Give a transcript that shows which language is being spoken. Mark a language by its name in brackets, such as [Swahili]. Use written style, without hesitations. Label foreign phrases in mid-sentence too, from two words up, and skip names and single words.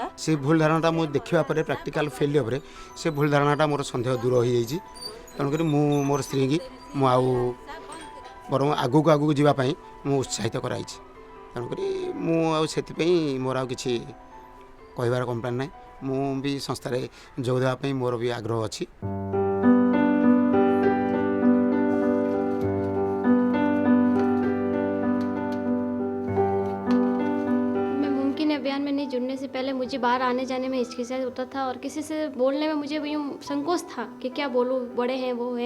[Odia] ସେ ଭୁଲ ଧାରଣାଟା ମୁଁ ଦେଖିବା ପରେ ପ୍ରାକ୍ଟିକାଲ ଫେଲିୟରରେ ସେ ଭୁଲ ଧାରଣାଟା ମୋର ସନ୍ଦେହ ଦୂର ହୋଇଯାଇଛି। ତେଣୁକରି ମୁଁ ମୋର ସ୍ତ୍ରୀକି ମୁଁ ଆଉ ବରଂ ଆଗକୁ ଯିବା ପାଇଁ ମୁଁ ଉତ୍ସାହିତ କରାଇଛି। ତେଣୁକରି ମୁଁ ଆଉ ସେଥିପାଇଁ ମୋର ଆଉ କିଛି କହିବାର କମ୍ପ୍ଲେନ୍ ନାହିଁ। ମୁଁ ବି ସଂସ୍ଥାରେ ଯୋଗ ଦେବା ପାଇଁ ମୋର ବି ଆଗ୍ରହ ଅଛି। [Hindi] अभियान में नहीं जुड़ने से पहले मुझे बाहर आने जाने में हिचकिचाहट होता था और किसी से बोलने में मुझे यूँ संकोच था कि क्या बोलूँ, बड़े हैं वो हैं।